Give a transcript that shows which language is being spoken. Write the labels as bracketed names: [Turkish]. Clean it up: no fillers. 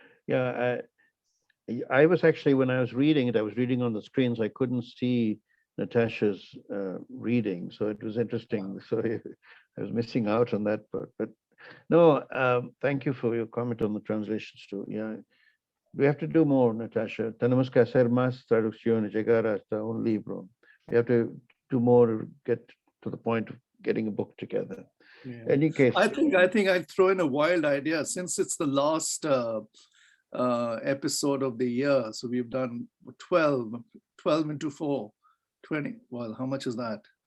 [English] Yeah, I was actually, when I was reading it, I was reading on the screens. I couldn't see Natacha's reading, so it was interesting. So I was missing out on that part. But no, thank you for your comment on the translations too. Yeah, we have to do more, Natacha. [Spanish] Tenemos que hacer más traducciones, llegar hasta un libro. [English] We have to do more to get to the point of getting a book together. Yeah. Any case, I think I'd throw in a wild idea, since it's the last episode of the year. So we've done 12 into 4, 20. Well, how much is that?